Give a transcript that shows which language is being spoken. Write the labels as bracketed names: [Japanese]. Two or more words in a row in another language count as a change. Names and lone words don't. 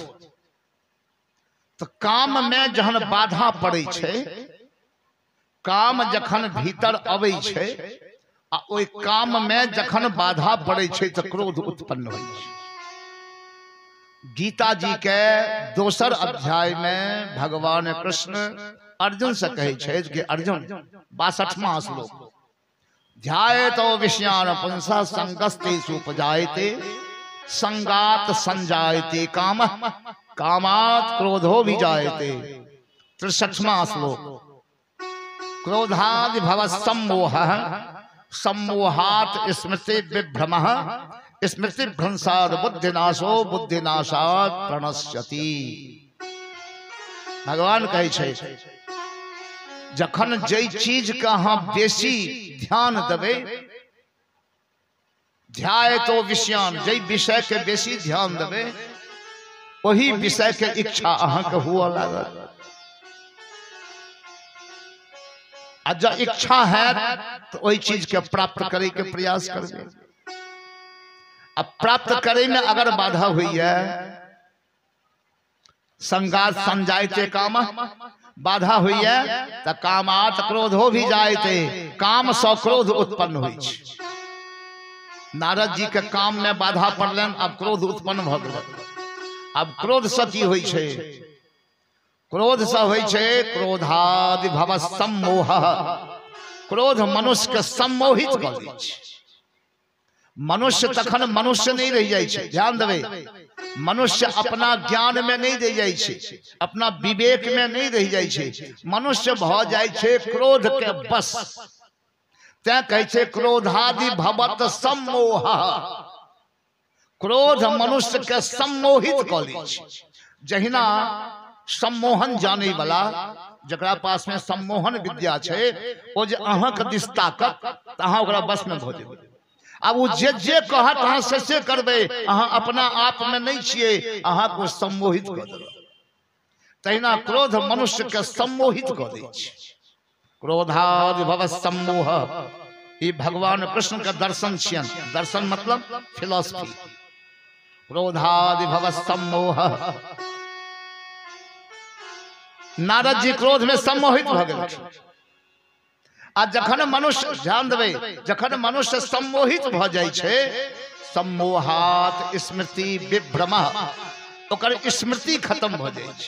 [Maithili] तो काम में जहन बाधा पड़े छे काम जखन भीतर अबै छे आ ओइ काम में जखन बाधा पड़े छे तो क्रोध उत्पन्न होइ छे। गीता जी के दोसर अध्याय में भगवान कृष्ण अर्जुन से कहे छे कि अर्जुन 62वां श्लोक [Sanskrit] ध्यायतो विषयान पुंसा संगस्ते सुपजायते संगात संजायते काम कामात क्रोधो भी जायते। 63वां श्लोक क्रोधादि भव सम्मोह सम्मोहात स्मृति विभ्रमः स्मृति भ्रंसाद बुद्धिनाशो बुद्धिनाशात प्रणश्यति। [Maithili] भगवान कहे छे जखन जई चीज का अहाँ बेसी ध्यान देवे [Sanskrit] ध्याय तो विषयान [Maithili] जई विषय के बेसी ध्यान देवे वही विषय के इच्छा अहाँ के हुआ लागत। आ जब इच्छा है तो वही चीज के प्राप्त करे के प्रयास करबे। अब प्राप्त करे में अगर बाधा हुई है [Sanskrit] संगात संजायते काम [Maithili] बाधा हुई है तो [Sanskrit] कामात क्रोधो भी जायते [Maithili] काम सौ क्रोध उत्पन्न हुई छे। नारद जी के काम में बाधा पड़लन अब क्रोध उत्पन्न भ गेल। अब क्रोध से की होई छे क्रोध से होई छे [Sanskrit] क्रोधादि भव सम्मोह। [Maithili] क्रोध मनुष्य के सम्मोहित कर दै छे। मनुष्य तखन मनुष्य नहीं रह जाय छे। ध्यान देवे मनुष्य अपना ज्ञान में नहीं रह जाय छे अपना विवेक में नहीं रह जाय छे मनुष्य भ जाय छे क्रोध के बस। तै कहे छे [Sanskrit] क्रोधादि भवत सम्मोह। [Maithili] क्रोध मनुष्य के सम्मोहित कर लै छे। जहिना सम्मोहन जाने वाला जकरा पास में सम्मोहन विद्या छे ओ जे अहाँ के दिस ताकत त अहाँ ओकरा बस में भ जेबै। अब वो जे कहत अहाँ से करबे अहाँ अपना आप में नहीं छिए अहाँ को सम्मोहित कर देलक। तहिना क्रोध मनुष्य के सम्मोहित कर दै छे। [Sanskrit] क्रोधादि भव सम्मोह [Maithili] ये भगवान कृष्ण का दर्शन छियन। दर्शन मतलब फिलॉसफी। [Sanskrit] क्रोधादि भव सम्मोह [Maithili] नारद जी क्रोध में सम्मोहित भ गेल। आ जखन मनुष्य ध्यान देवे जखन मनुष्य सम्मोहित भ जाय छे [Sanskrit] सम्मोहात स्मृति विभ्रम [Maithili] ओकर स्मृति खत्म भ जाय छे।